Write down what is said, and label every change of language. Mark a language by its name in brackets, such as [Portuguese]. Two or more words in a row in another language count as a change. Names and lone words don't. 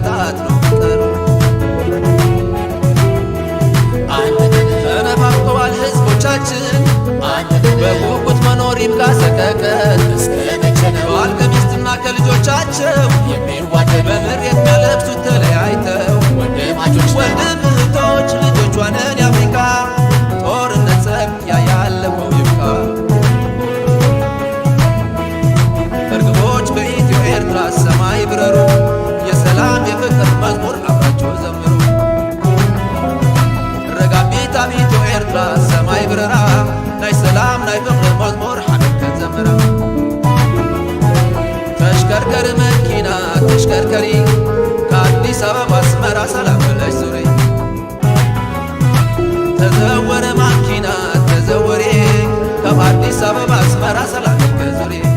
[Amharic] መብራት ነው ፍቅሩ። ተነፋፍቀዋል ህዝቦቻችን በጉጉት መኖር ይብቃ ሰቀቀን። ባል ከሚስትና ከልጆቻቸው በምሬት የሚያለብሱት ተለያይተው ወንድም እህቶች ልጆቿንን የአፍሪካ ጦርነት ጸብ ያያለፈው ይብቃ። እርግቦች በኢትዮ ኤርትራ ሰማይ ብረሩ የሰላም የፍቅር መዝሙር አብራቸው ዘምሩ። [Tigrinya] ረጋቢት ኣብ ኢትዮ ኤርትራ ሰማይ ብረራ ናይ ሰላም ናይ ፍቅር መዝሙር ሓቢብከን ዘምራ። ተሽከርከሪ መኪና ተሽከርከሪ ከአዲስ አበባ አስመራ ሰላም ብለሽ ዙሪ። ተዘወረ ማኪና ተዘወሬ ከአዲስ አበባ አስመራ ሰላም ብለሽ ዙሪ።